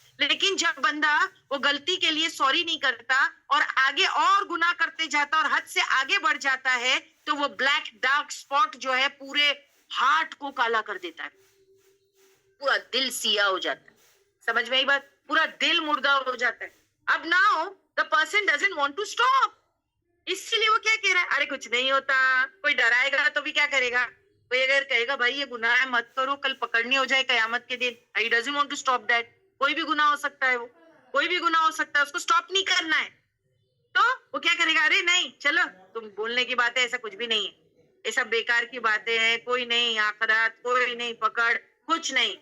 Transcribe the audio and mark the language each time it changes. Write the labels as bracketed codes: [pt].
[ur] لیکن جب بندہ وہ غلطی کے لیے سوری نہیں کرتا اور آگے اور گناہ کرتے جاتا اور حد سے آگے بڑھ جاتا ہے تو وہ بلیک ڈارک اسپاٹ جو ہے پورے ہارٹ کو کالا کر دیتا ہے, پورا دل سیاہ ہو جاتا ہے. سمجھ میں آئی بات؟ پورا دل مردہ ہو جاتا ہے. اب [en] Now the person doesn't want to stop. [ur] اس لیے وہ کیا کہہ رہا ہے, ارے کچھ نہیں ہوتا. کوئی ڈرائے گا تو بھی کیا کرے گا, کوئی اگر کہے گا بھائی یہ گناہ ہے مت کرو, کل پکڑنی ہو جائے قیامت کے دن, [en] he doesn't want to stop that. [ur] کوئی بھی گناہ ہو سکتا ہے, وہ کوئی بھی گناہ ہو سکتا ہے, اس کو سٹاپ نہیں کرنا ہے. تو وہ کیا کرے گا, ارے نہیں چلو تم بولنے کی بات ہے, ایسا کچھ بھی نہیں ہے, یہ سب بیکار کی باتیں ہیں, کوئی نہیں آخرت, کوئی نہیں پکڑ, کچھ نہیں.